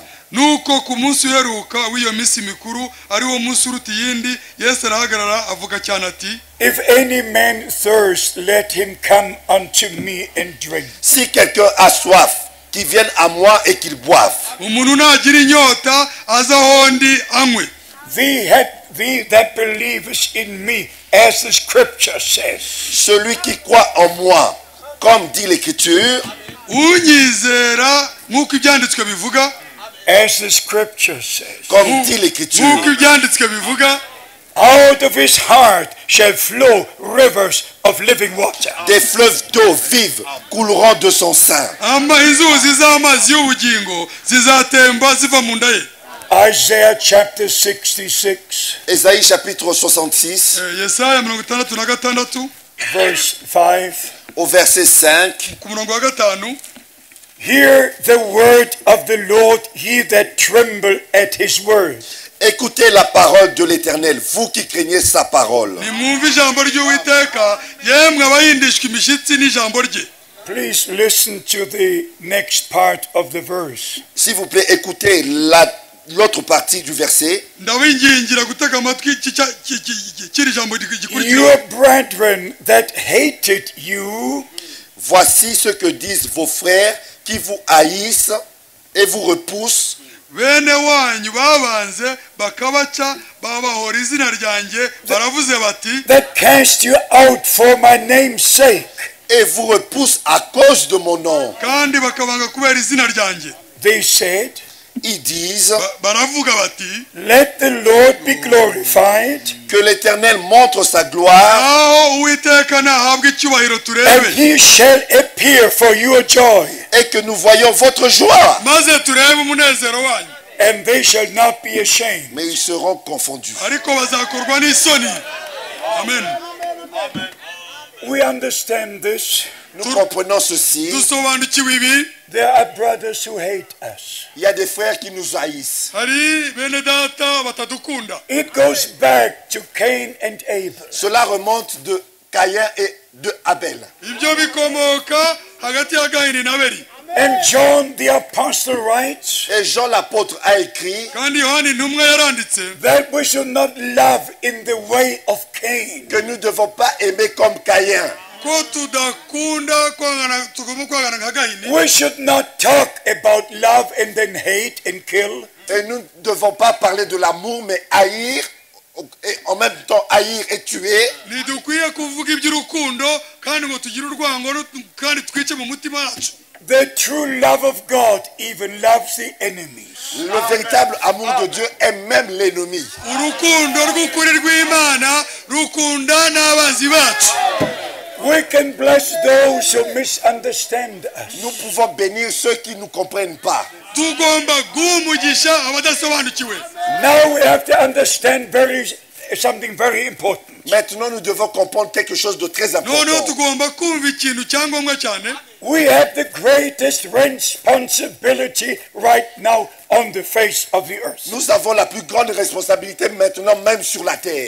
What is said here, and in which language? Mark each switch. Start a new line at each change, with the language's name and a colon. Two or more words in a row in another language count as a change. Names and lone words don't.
Kinyarwanda: nuko ku munsi uheruka w'iyo minsi mikuru ari wo munsi uruta iyindi yesu arahagarara avuga cyane ati,
English: If any man thirst, let him come unto me and drink.
French: Si quelqu'un a soif, qu'il vienne à moi et qu'il boive.
Kinyarwanda: umuntu nagira inyota aza aho ndi anywe.
English: Thee that believest in me, as the scripture says.
French: Celui qui croit en moi, comme dit l'Écriture,
Kinyarwanda: unyizera nk'uko ibyanditswe bivuga,
English: As the scripture says.
French: comme dit l'Écriture,
Kinyarwanda: nk'uko ibyanditswe bivuga,
English: Out of his heart shall flow rivers of living water.
French: des fleuves d'eau vive couleront de son sein.
Kinyarwanda: inzuzi z'amazi y'ubugingo zizatemba ziva mu nda ye.
English: Isaiah chapter 66,
French: Ésaïe chapitre 66,
Kinyarwanda: yesaya 66
English: verse 5.
French: au verset 5.
Kinyarwanda: ku murongo wa 5.
English: Hear the word of the Lord, ye that tremble at his word.
French: Écoutez la parole de l'Éternel, vous qui craignez sa parole.
Kinyarwanda: nimwumve ijambo ry'uwiteka yemwe abayindishwa imishyitsi n'ijambo rye.
English: Please listen to the next part of the verse.
French: S'il vous plaît, écoutez l'autre partie du verset.
Kinyarwanda: ndabingingira gutega amatwi kiri jambo gikurikira.
English: Your brethren that hated you
French: Voici ce que disent vos frères qui vous haïssent et vous repoussent,
Kinyarwanda: bene wanyu babanze bakabaca babahora izina ryanjye baravuze bati,
English: that cast you out for my name's sake.
French: et vous repoussent à cause de mon nom.
Kinyarwanda: kandi bakabanga kubera izina ryanjye.
English: They said,
French: Ils disent
Kinyarwanda: baravuga bati,
English: let the Lord be glorified,
French: que l'Éternel montre sa gloire
Kinyarwanda: aho uwiteka nahabwa icyubahiro
English: and
Kinyarwanda: turebe,
English: he shall appear for your joy,
French: et que nous voyons votre joie.
Kinyarwanda: maze turebe umunezero wanyu.
English: and they shall not be ashamed.
French: Mais ils seront confondus.
Kinyarwanda: ariko bazakorwa n'isoni. amen.
English: We understand this.
French: Nous comprenons ceci.
Kinyarwanda: dusobanukiwe ibi.
English: There are brothers who hate us.
French: Il y a des frères qui nous haïssent.
Kinyarwanda: hari bene data batadukunda.
English: It goes back to Cain and Abel.
French: Cela remonte de Caïn et de Abel.
Kinyarwanda: ibyo bikomoka hagati ya Gahini na Abeli.
English: And John the apostle writes
French: Et Jean l'apôtre a écrit
Kinyarwanda: kandi yohani intumwa yaranditse
English: that we should not love in the way of Cain.
French: que nous ne devons pas aimer comme Caïn.
Kinyarwanda: ko tudakunda tugomba kwangana nka Gahini.
English: We should not talk about love and then hate and kill.
French: Et nous ne devons pas parler de l'amour, mais haïr, et en même temps haïr et tuer.
Kinyarwanda: ntidukwiye kuvuga iby'urukundo kandi ngo tugire urwango kandi twice mu mutima wacu.
English: The true love of God even loves the enemies.
French: Le véritable amour de Dieu aime même l'ennemi.
Kinyarwanda: urukundo rw'ukuri rw'Imana rukunda n'abanzi bacu.
English: We can bless those who misunderstand us.
French: Nous pouvons bénir ceux qui ne nous comprennent pas.
Kinyarwanda: tugomba guha umugisha abadasobanukiwe.
English: Now we have to understand something very important.
French: Maintenant, nous devons comprendre quelque chose de très
Kinyarwanda: noneho
French: important.
Kinyarwanda: tugomba kumva ikintu cyangombwa cyane.
English: We have the greatest responsibility right now on the face of the earth.
French: Nous avons la plus grande responsabilité maintenant même sur la terre.